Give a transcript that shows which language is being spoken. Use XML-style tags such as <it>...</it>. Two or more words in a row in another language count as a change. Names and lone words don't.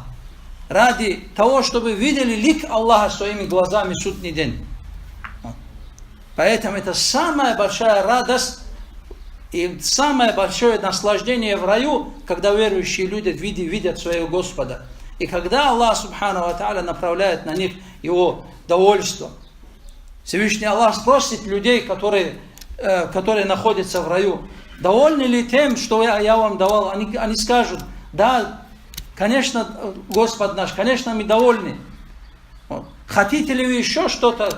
<ru>Ради того, чтобы видели лик Аллаха своими глазами в судный день. Поэтому это самая большая радость и самое большое наслаждение в раю, когда верующие люди видят своего Господа. И когда Аллах,</ru> <ar>سبحانه وتعالى,</ar> <ru>направляет на них его довольство. Всевышний Аллах спросит людей, которые находятся в раю: довольны ли тем, что я вам давал? Они скажут: да, конечно, Господь наш, конечно, мы довольны. Вот. Хотите ли вы еще что-то?</ru>